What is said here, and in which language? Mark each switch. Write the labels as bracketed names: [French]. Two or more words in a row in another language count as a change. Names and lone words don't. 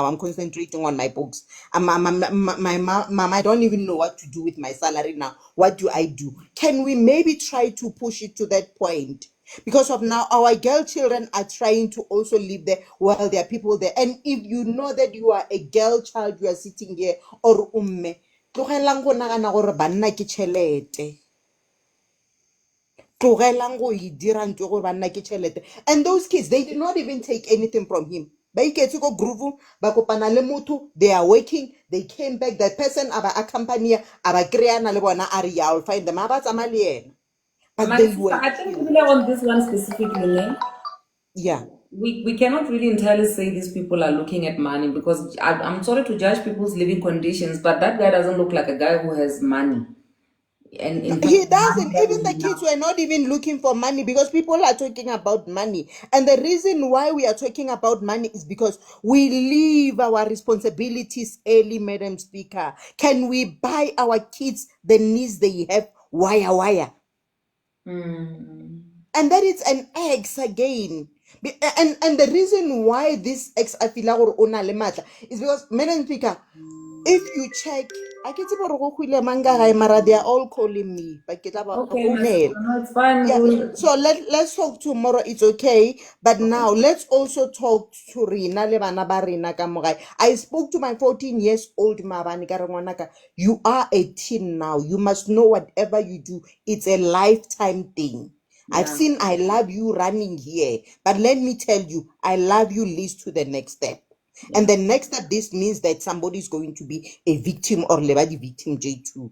[English] I'm concentrating on my books. My mom, I don't even know what to do with my salary now. What do I do? Can we maybe try to push it to that point? Because of now, our girl children are trying to also live there while there are people there. And if you know that you are a girl child, you are sitting here, or [Northern Sotho] tlogelang go nagana gore banna ke tšhelete. tlogelang go e dira ntwe gore banna ke tšhelete. [English] And those kids, they did not even take anything from him. [Northern Sotho] Ba iketse go groove, ba kopana le motho, [English] they are working, they came back, that person [Northern Sotho] a ba accompany a ba kry-ana le bona a re ya, [English] I'll find them, [Northern Sotho] a ba tsamaya le yena. [English] But My they sister, were I think killed. on this one specifically, Yeah. we cannot really entirely say these people are looking at money, because I'm sorry to judge people's living conditions, but that guy doesn't look like a guy who has money. And in fact, He doesn't. Even the kids were not even looking for money, because people are talking about money. And the reason why we are talking about money is because we leave our responsibilities early, Madam Speaker. Can we buy our kids the needs they have? Wire. And that is an ex again. And the reason why this ex [Northern Sotho] afila gore o na le matla [English] is because, Madam Speaker, if you check, I can see mara they are all calling me. Okay, my sister, no, it's fine. Yeah, so let's talk tomorrow. It's okay, but now let's also talk to [Northern Sotho] Rina le bana ba rena ka mo gae. [English] I spoke to my 14 years old [Northern Sotho] maabane ka re ngwanaka, [English] you are a teen now. You must know whatever you do, it's a lifetime thing. I've seen I love you running here, but let me tell you, I love you leads to the next step. And the next step, this means that somebody is going to be a victim or lebadi victim J2.